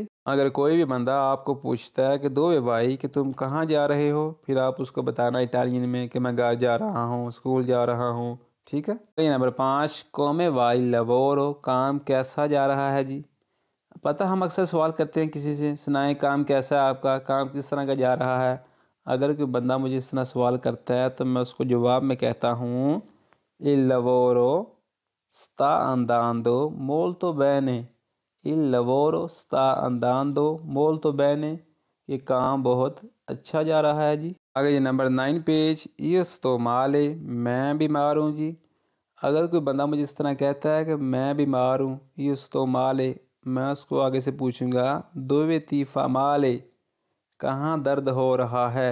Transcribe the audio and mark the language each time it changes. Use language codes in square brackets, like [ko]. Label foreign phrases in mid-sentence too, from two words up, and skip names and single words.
[hi] अगर कोई भी बंदा आपको पूछता है कि दो भाई कि तुम कहाँ जा रहे हो, फिर आप उसको बताना इटालियन में कि मैं घर जा रहा हूँ, स्कूल जा रहा हूँ। ठीक है। नंबर 5, [it] come vai lavoro, [hi] काम कैसा जा रहा है जी। पता, हम अक्सर सवाल करते हैं किसी से, सुनाए काम कैसा है आपका, काम किस तरह का जा रहा है। अगर कोई बंदा मुझे इस तरह सवाल करता है तो मैं उसको जवाब में कहता हूँ, [it] il lavoro sta andando molto bene, il lavoro sta andando molto bene, [hi] ये काम बहुत अच्छा जा रहा है जी। आगे जी नंबर 9 पेज, [it] sto male, [hi] मैं बीमार हूँ जी। अगर कोई बंदा मुझे इस तरह कहता है कि मैं बीमार हूँ, [it] sto male, [hi] मैं उसको आगे से पूछूंगा, [it] dove ti fa male, [hi] कहाँ दर्द हो रहा है।